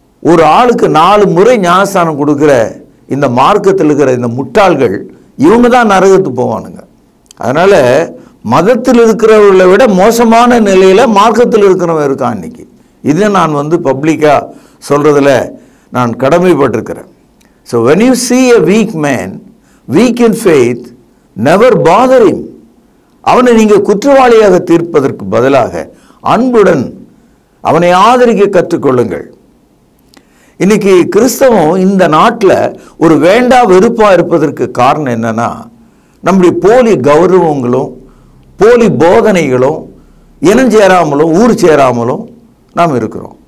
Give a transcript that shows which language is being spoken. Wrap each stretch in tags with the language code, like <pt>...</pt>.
<ta>ஒரு ஆளுக்கு 4 முறை ஞானஸ்தானம் கொடுக்குற இந்த மார்க்கத்தில் இருக்கிற இந்த முட்டாள்கள் இவங்க தான் நரகத்துக்கு போவானுங்க. அதனால் மதத்தில் இருக்கிறவர்களை விட மோசமான நிலையில் மார்க்கத்தில் இருக்கிறவன் இருக்கான் இன்னைக்கு. இதை நான் பப்ளிக்காக சொல்கிறதுல நான் கடமைப்பட்டிருக்கிறேன்.</ta> <en>So when you see a weak man, weak in faith, never bother him.</en> <ta>அவனை நீங்கள் குற்றவாளியாக தீர்ப்பதற்கு பதிலாக அன்புடன் அவனை ஆதரிக்க கற்றுக்கொள்ளுங்கள். இன்னைக்கு கிறிஸ்தவம் இந்த நாட்டில் ஒரு வேண்டா வெறுப்பாக இருப்பதற்கு காரணம் என்னன்னா, நம்முடைய போலி கௌரவங்களும் போலி போதனைகளும் இனம் சேராமலும் ஊர் சேராமலும் நாம் இருக்கிறோம்.</ta>